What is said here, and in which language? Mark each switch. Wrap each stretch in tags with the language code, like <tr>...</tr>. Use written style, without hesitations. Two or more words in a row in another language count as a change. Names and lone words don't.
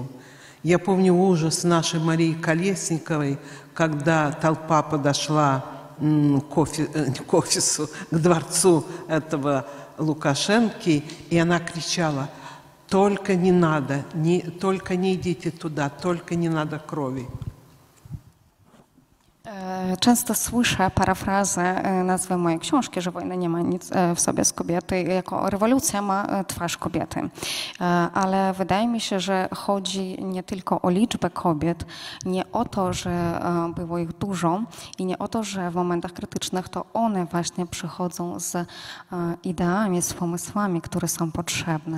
<ru>Я помню ужас нашей Марии Колесниковой, когда толпа подошла к офису, к дворцу этого Лукашенки, и она кричала: «Только не надо, только не идите туда, только не надо крови».</ru> <pl>Często słyszę parafrazę nazwy mojej książki, że wojna nie ma nic w sobie z kobiety, jako rewolucja ma twarz kobiety. Ale wydaje mi się, że chodzi nie tylko o liczbę kobiet, nie o to, że było ich dużo i nie o to, że w momentach krytycznych to one właśnie przychodzą z ideami, z pomysłami, które są potrzebne.</pl>